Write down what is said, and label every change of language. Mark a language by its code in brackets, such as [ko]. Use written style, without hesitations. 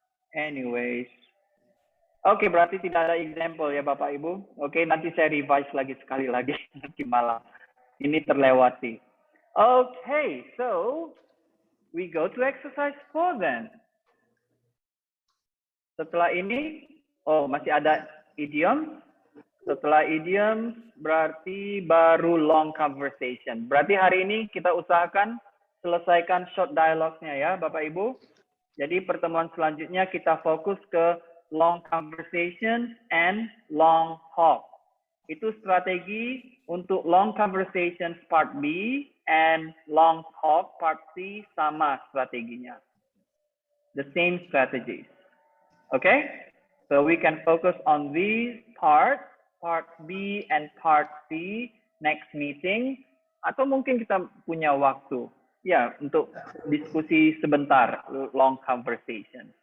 [id] Anyways. Oke, berarti tidak ada example ya Bapak Ibu. Oke, nanti saya revise lagi sekali lagi nanti malam. Ini terlewati. [en] Okay, so we go to exercise 4 then. [id] Setelah ini, masih ada idiom. Setelah idiom berarti baru long conversation. Berarti hari ini kita usahakan selesaikan short dialogue-nya ya Bapak Ibu. Jadi pertemuan selanjutnya kita fokus ke long conversation and long talk. Itu strategi untuk long conversations part B and long talk part C sama strateginya. [en] The same strategies. Okay? So we can focus on these parts, part B and part C next meeting. [id] Atau mungkin kita punya waktu ya untuk diskusi sebentar, long conversation.